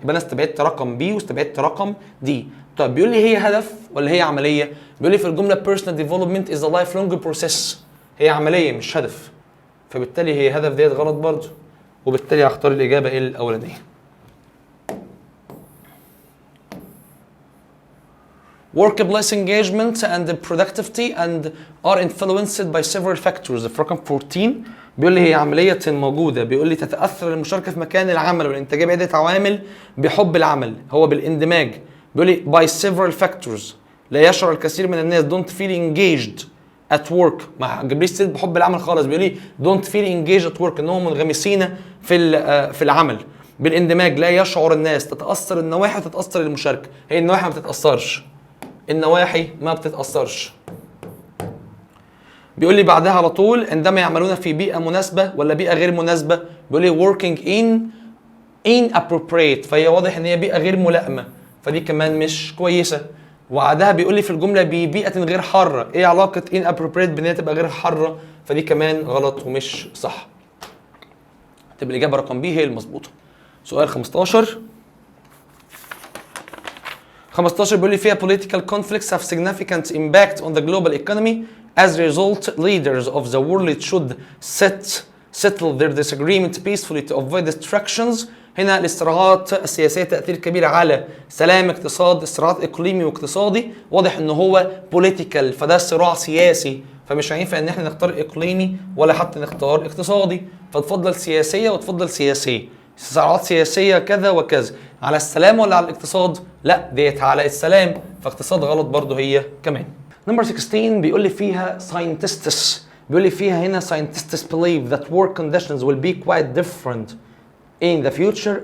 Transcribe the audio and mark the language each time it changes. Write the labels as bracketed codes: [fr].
[ar] يبقى انا استبعدت رقم بي واستبعدت رقم دي. طيب بيقول لي هي هدف ولا هي عمليه؟ بيقول لي في الجمله [en] personal development is a lifelong process، [ar] هي عمليه مش هدف، فبالتالي هي هدف ديت غلط برضو، وبالتالي هختار الاجابه الاولانيه. [en] Workplace engagement and productivity and are influenced by several factors. [ar] في رقم 14 بيقول لي هي عملية موجودة، بيقول لي تتأثر المشاركة في مكان العمل والإنتاجية بعدة عوامل بحب العمل، هو بالاندماج. بيقول لي [en] by several factors، [ar] لا يشعر الكثير من الناس [en] don't feel engaged at work، [ar] ما جابليش سيرة بحب العمل خالص، بيقول لي don't feel engaged at work، إنهم منغمسين في العمل. بالاندماج لا يشعر الناس، تتأثر النواحي وتتأثر المشاركة، هي النواحي ما بتتأثرش، النواحي ما بتتأثرش. بيقول لي بعدها على طول عندما يعملون في بيئة مناسبة ولا بيئة غير مناسبة، بيقول لي [en] working in inappropriate، [ar] فهي واضح ان هي بيئة غير ملائمة، فدي كمان مش كويسة. وبعدها بيقول لي في الجملة ببيئة غير حارة، ايه علاقة inappropriate بان هي تبقى غير حارة؟ فدي كمان غلط ومش صح. تبقى الإجابة رقم بي هي المظبوطة. سؤال 15 بيقول لي فيها [en] political conflicts have significant impact on the global economy. As a result, leaders of the world should settle their disagreement peacefully to avoid distractions. [ar] هنا الصراعات السياسية تأثير كبير على سلام اقتصاد، صراعات إقليمي واقتصادي، واضح إن هو [en] political، [ar] فده صراع سياسي، فمش هينفع إن احنا نختار إقليمي ولا حتى نختار اقتصادي، فتفضل سياسية وتفضل سياسية. صراعات سياسية كذا وكذا، على السلام ولا على الاقتصاد؟ لا ديت على السلام، فاقتصاد غلط برضو هي كمان. نمبر 16 بيقول لي فيها [en] scientists، [ar] بيقول لي فيها هنا [en] scientists believe that work conditions will be quite different in the future.